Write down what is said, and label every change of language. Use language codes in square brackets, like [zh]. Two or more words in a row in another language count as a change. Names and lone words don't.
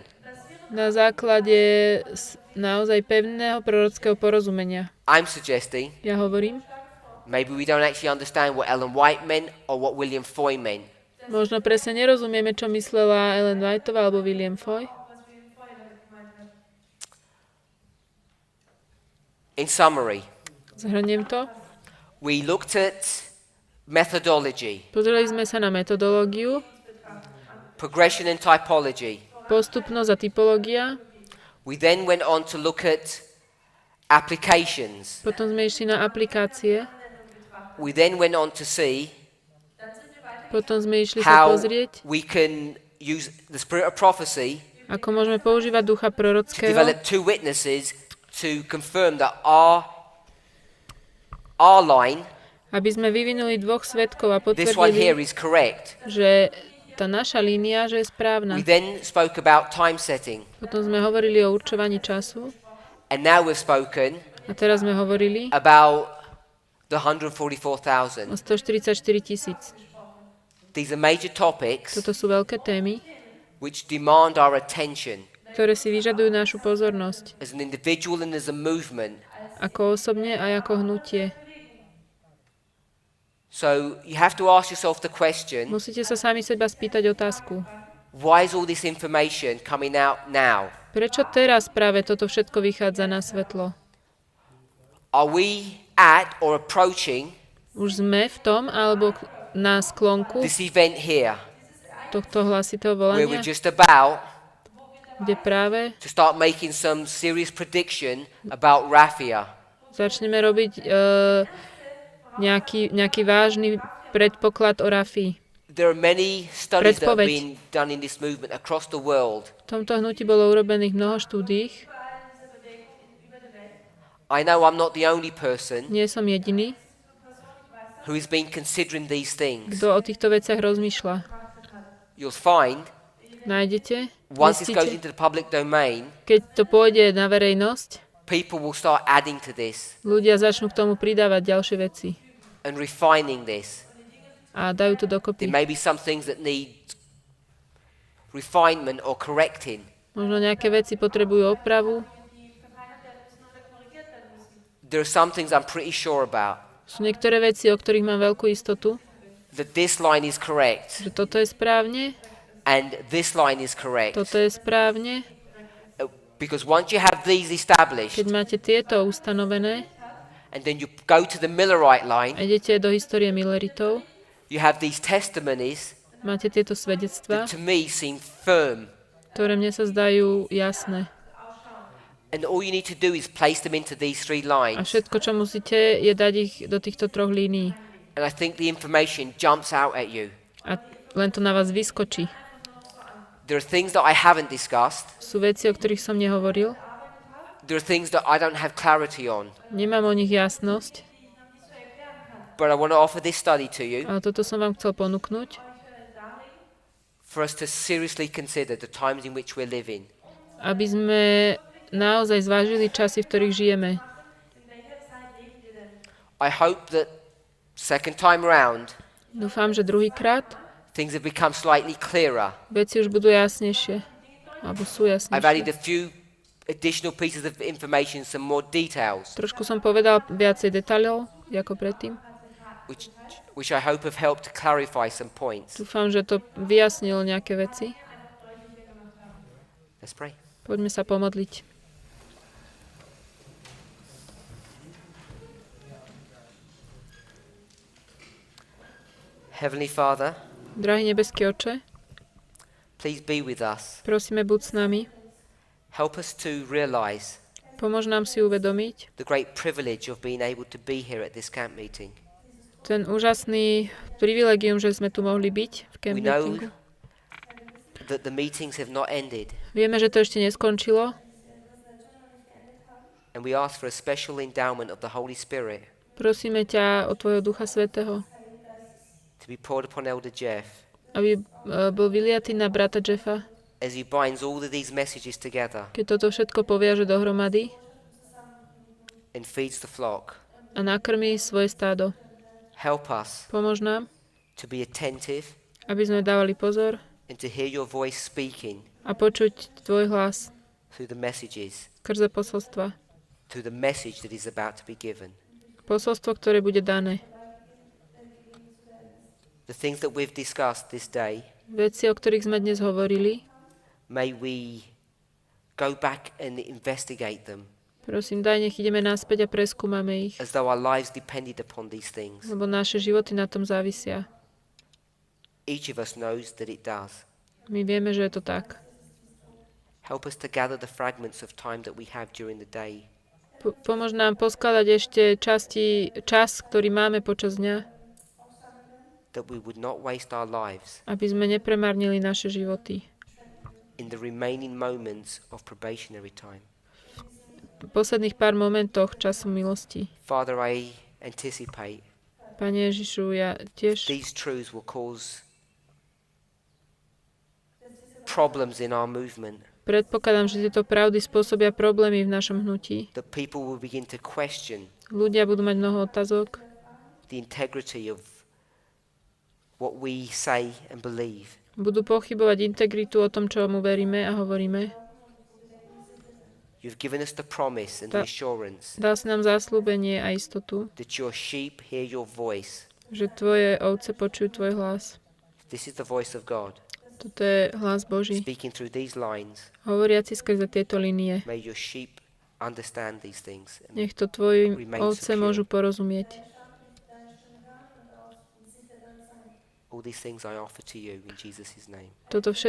[sk] Na základe naozaj pevného prorockého porozumenia. [en] I'm suggesting [sk] Ja hovorím, [en] maybe we don't actually understand what Ellen White meant or what William Foy meant. [sk] možno presne nerozumieme, čo myslela Ellen Whiteová alebo William Foy. [en] In summary, [sk] Zhrniem to. [en] we looked at methodology, [sk] Pozreli sme sa na metodológiu, [en] progression and typology. [sk] postupnosť a typológia. [en] We then went on to look at applications. [sk] Potom sme išli na aplikácie. [en] We then went on to see [sk] Potom sme išli sa [en] how [sk] pozrieť, [en] we can use the spirit of prophecy [sk] ako môžeme používať ducha [en] to [sk] prorockého, [en] develop two witnesses to confirm that our line, [sk] aby sme vyvinuli dvoch svedkov a [en] this one here [sk] potvrdili, [en] is correct. [sk] že tá naša línia, že je správna. [en] We then spoke about time setting, [sk] Potom sme hovorili o určovaní času [en] and now we've spoken [sk] a teraz sme hovorili [en] about the [sk] o [en] 144,000. [sk] 144 000. [en] These are major topics [sk] Toto sú veľké témy, [en] which demand our attention [sk] ktoré si vyžadujú našu pozornosť. [en] as an individual and as a movement. [sk] Ako osobne a ako hnutie. [en] So you have to ask yourself the question, [sk] Musíte sa sami seba spýtať otázku. [en] why is all this information coming out now? [sk] Prečo teraz práve toto všetko vychádza na svetlo? [en] Are we at or approaching [sk] Už sme v tom, alebo na sklonku [en] this event here, [sk] tohto hlasitého [en] where [sk] volania, [en] we're just about [sk] kde práve [en] to start making some serious prediction about Raphia? [sk] začneme robiť nejaký vážny predpoklad o Rafii. [en] There are many studies that have [sk] Predpoveď. [en] been done in this movement across the world. [sk] V tomto hnutí bolo urobených mnoho štúdií. [en] I know I'm not the only person [sk] Nie som jediný, [en] who has been considering these things. [sk] kto o týchto veciach rozmýšľa. [en] You'll find, [sk] Nájdete, [en] once this goes [sk] zistíte, [en] into the public domain, [sk] keď to pôjde na verejnosť, [en] people will start adding to this [sk] ľudia začnú k tomu pridávať ďalšie veci [en] and refining this. [sk] a dajú to [en] There [sk] dokopy. [en] may be some things that need refinement or correcting. [sk] Možno nejaké veci potrebujú opravu. [en] There are some things I'm pretty sure about, [sk] Sú niektoré veci, o ktorých mám veľkú istotu, [en] that this line is correct [sk] že toto je správne, [en] and this line is correct. [sk] toto je správne. [en] Because once you have these established [sk] Keď máte tieto ustanovené [en] and then you go to the Millerite [sk] a [en] line, [sk] idete do histórie Milleritov, [en] you have these testimonies [sk] máte tieto svedectvá, [en] that to me seem firm. [sk] ktoré mne sa zdajú jasné. [en] And all you need to do is place them into these three [sk] A [en] lines. [sk] všetko, čo musíte, je dať ich do týchto troch línií. [en] And I think the information jumps out at you. [sk] A len to na vás vyskočí. [en] There are things that I haven't discussed. [sk] Sú veci, o ktorých som nehovoril. [en] There are things that I don't have clarity on. [sk] Nemám o nich jasnosť, [en] But I want to offer this study to you [sk] ale toto som vám chcel ponúknuť, [en] for us to seriously consider the times in which we're living. [sk] aby sme naozaj zvážili časy, v ktorých žijeme. [en] I hope that second time round, [sk] Dúfam, že druhýkrát [en] things have become slightly clearer. [sk] veci už budú jasnejšie. Alebo sú [en] I've added [sk] jasnejšie. [en] a few additional pieces of information, some more details, [sk] Trošku som povedal viacej detailov, ako predtým. [en] which I hope have helped to clarify some points. [sk] Dúfam, že to vyjasnilo nejaké veci. [en] Let's pray. [sk] Poďme sa pomodliť. [en] Heavenly Father, [sk] Drahý nebeský Oče, [en] please be with us. [sk] prosíme, buď s nami. [en] Help us to realize [sk] Pomôž nám si uvedomiť [en] the great privilege of being able to be here at this camp meeting. [sk] ten úžasný privilegium, že sme tu mohli byť v camp [en] We know [sk] meetingu. [en] that the meetings have not ended, [sk] Vieme, že to ešte neskončilo [en] and we ask for a special endowment of the Holy Spirit [sk] Prosíme ťa o Tvojho Ducha Svätého, [en] to be poured upon Elder Jeff [sk] aby bol vyliatý na brata Jeffa, [en] as he binds all of these messages together [sk] keď toto všetko poviaže dohromady [en] and feeds the flock. [sk] a nakrmí svoje stádo. [en] Help us [sk] Pomôž nám, [en] to be attentive [sk] aby sme dávali pozor [en] and to hear your voice speaking [sk] a počuť Tvoj hlas [en] through the messages, [sk] skrze posolstva. [en] through the message that is about to be given. [sk] Posolstvo, ktoré bude dané. [en] The things that we've discussed this day, [sk] Veci, o ktorých sme dnes hovorili, [en] may we go back and investigate them [sk] prosím, daj, nech ideme naspäť a preskúmame ich, [en] as though our lives depended upon these things. [sk] lebo naše životy na tom závisia. [en] Each of us knows that it does. [sk] My vieme, že je to tak. [en] Help us to gather the fragments of time that we have during the day, [sk] Pomôž nám poskladať ešte čas, ktorý máme počas dňa, [en] that we would not waste our lives [sk] aby sme nepremárnili naše životy. [en] in the remaining moments of probationary time. [sk] V posledných pár momentoch času milosti. [en] Father, I anticipate [sk] Pane Ježišu, ja tiež [en] these truths will cause problems in our movement, [sk] predpokladám, že tieto pravdy spôsobia problémy v našom hnutí. [en] that people will begin to question [sk] Ľudia budú mať mnoho otázok, [en] the integrity of what we say and believe. [sk] budú pochybovať integritu o tom, čo mu veríme a hovoríme. [en] You've given us the promise and the assurance [sk] Dal si nám zasľúbenie a istotu, [en] that your sheep hear your voice. [sk] že tvoje ovce počujú tvoj hlas. [en] This is the voice of God [sk] Toto je hlas Boží, [en] speaking through these lines. [sk] hovoriaci skrze tieto linie. [en] May your sheep understand these things. And [sk] Nech to tvoji ovce môžu porozumieť. [en] all these things I offer to you in Jesus' name.